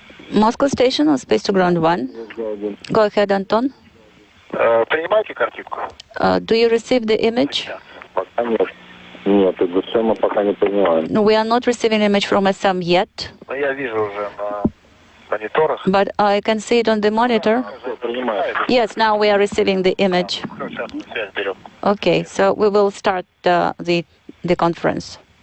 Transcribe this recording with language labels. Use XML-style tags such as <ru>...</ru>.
<en>Moscow Station on Space to Ground 1. Go ahead, Anton.</en> <ru>Принимаете картинку?</ru> <en>Do you receive the image?</en> <ru>Нет, из СМ пока не принимаем.</ru> <en>No, we are not receiving image from SM yet.</en> <ru>Но я вижу уже на мониторах.</ru> <en>But I can see it on the monitor. Yes, now we are receiving the image.</en> <ru>Сейчас связь берем.</ru> <en>Okay, so we will start the conference.</en>